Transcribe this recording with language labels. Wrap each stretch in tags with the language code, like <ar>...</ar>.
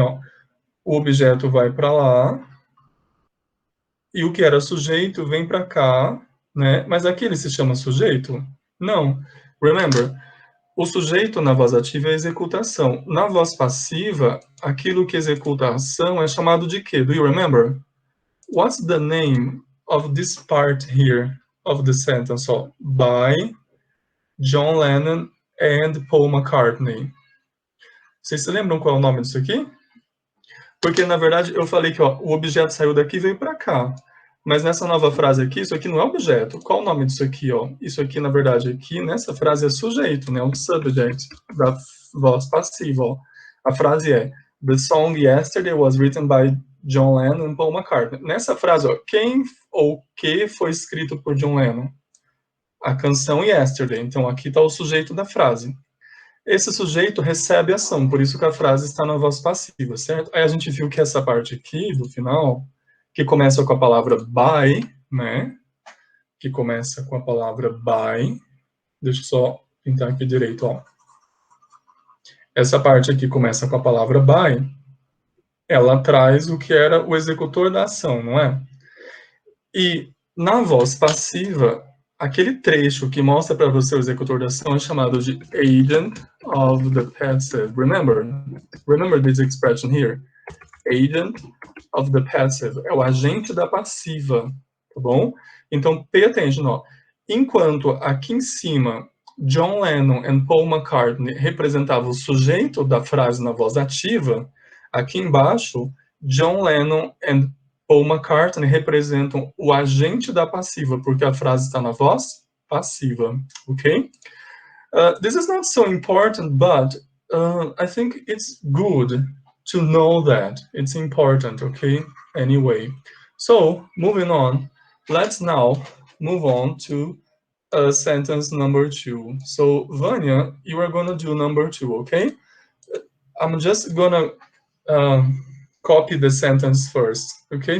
<pt>Ó, o objeto vai para lá, e o que era sujeito vem para cá, né? Mas aqui ele se chama sujeito? Não. Remember, o sujeito na voz ativa é a executação. Na voz passiva, aquilo que executa a ação é chamado de quê?</pt> <en>Do you remember? What's the name of this part here of the sentence? So, by John Lennon and Paul McCartney.</en> <pt>Vocês se lembram qual é o nome disso aqui? Porque, na verdade, eu falei que ó, o objeto saiu daqui e veio para cá. Mas nessa nova frase aqui, isso aqui não é objeto. Qual o nome disso aqui? Ó? Isso aqui, na verdade, aqui nessa frase é sujeito, né? O subject da voz passiva. Ó. A frase é</pt> <en>The song Yesterday was written by John Lennon and Paul McCartney.</en> <pt>Nessa frase, ó, quem ou que foi escrito por John Lennon? A canção Yesterday. Então, aqui está o sujeito da frase. Esse sujeito recebe ação, por isso que a frase está na voz passiva, certo? Aí a gente viu que essa parte aqui, do final, que começa com a palavra by, né? Que começa com a palavra by. Deixa eu só pintar aqui direito, ó. Essa parte aqui começa com a palavra by. Ela traz o que era o executor da ação, não é? E na voz passiva, aquele trecho que mostra para você o executor da ação é chamado de agent of the passive.</pt> <en>Remember this expression here. Agent of the passive.</en> <pt>É o agente da passiva, tá bom? Então,</pt> <en>pay attention,</en> <pt>ó. Enquanto aqui em cima, John Lennon and Paul McCartney representavam o sujeito da frase na voz ativa, aqui embaixo, John Lennon and Paul McCartney representam o agente da passiva, porque a frase está na voz passiva, ok?</pt> <en>This is not so important, but I think it's good to know that. It's important, okay? Anyway, so moving on, let's now move on to sentence number 2. So, Vanya, you are going to do number 2, okay? I'm just going to copy the sentence first, okay?</en>